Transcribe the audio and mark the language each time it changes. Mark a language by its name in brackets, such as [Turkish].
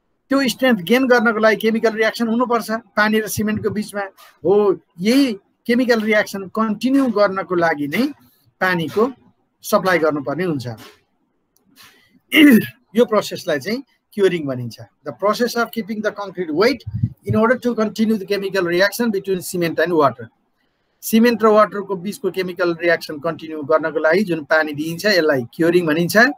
[Nepali] त्यो strength gain गर्नको लागि केमिकल रियाक्सन हुनुपर्छ पानी र सिमेन्टको बिचमा। हो, यही केमिकल रियाक्सन कन्टिन्यू गर्नको लागि नै पानीको सप्लाई गर्नुपर्ने हुन्छ। यो प्रोसेसलाई चाहिँ क्योरिङ भनिन्छ। [English] The process of keeping the concrete wet in order to continue the chemical reaction between cement and water. [Nepali] Cement र वाटरको बिचको केमिकल रियाक्सन कन्टिन्यू गर्नको लागि जुन पानी दिइन्छ यसलाई क्योरिङ भनिन्छ।